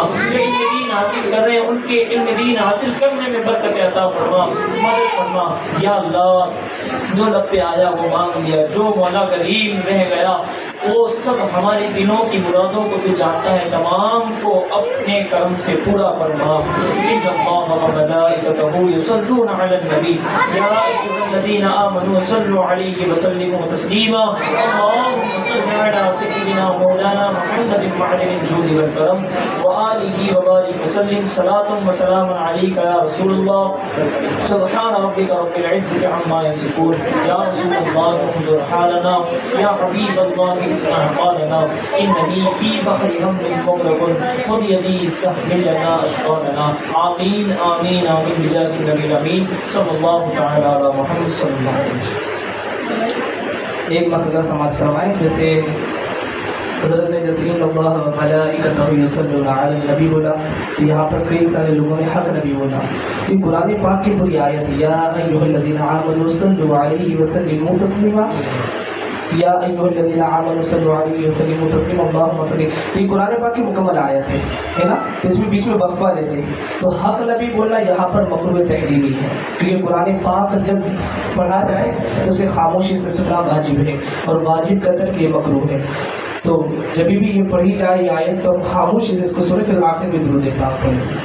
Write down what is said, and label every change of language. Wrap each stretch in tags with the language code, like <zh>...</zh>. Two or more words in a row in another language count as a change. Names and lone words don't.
<hi>जो इल्म दीन हासिल कर रहे हैं उनके इल्म दीन हासिल करने में बरकतें अता फरमा, मदद फरमा। या अल्लाह जो लब पे आया वो मांग लिया, जो मौला करीम रह गया वो सब हमारे दिलों की मुरादों को भी जानता है, तमाम को अपने करम से पूरा फरमा।</hi> <ar>إن الله وملائكته يصلون على النبي يا أيها الذين آمنوا صلوا عليه وسلموا تسليما. اللهم صل على سيدنا مولانا محمد معدن الجود والكرم وآله وبارك وسلم صلاة وسلاما عليك يا رسول الله. سبحان ربك رب العزة عما يصفون. يا رسول الله انظر حالنا يا حبيب الله اسمع قالنا إنني في بحر هم مغرق خذ يدي سهل لنا أشكالنا. آمين آمين آمين بجاه النبي الأمين صلى الله تعالى على محمد صلى الله عليه وسلم.</ar> <hi>एक मसला समाप्त फरमाएं, जैसे हज़रत ने जैसे</hi> <ar>إن الله وملائكته يصلون على النبي</ar> <hi>बोला तो यहाँ पर कई सारे लोगों ने हक नबी बोला। तो कुरान पाक की पूरी आयत</hi> <ar>يا أيها الذين آمنوا صلوا عليه وسلموا تسليما، يا أيها الذين آمنوا صلوا عليه وسلموا تسليما، اللهم صل.</ar> <hi>ये कुरान पाक की मुकम्मल आयत है ना, तो इसमें बीच में वक्फा लेते हैं। तो हक नबी बोलना यहाँ पर मकरूह तहरीमी है, क्योंकि कुरान पाक जब पढ़ा जाए तो उसे खामोशी से सुनना वाजिब है और वाजिब का तर्क ये मकरूह है। तो जब भी ये पढ़ी जाए ये आयत तो खामोशी से इसको सुने, फिर आखिर में दुरूद पाक पढ़ें।</hi>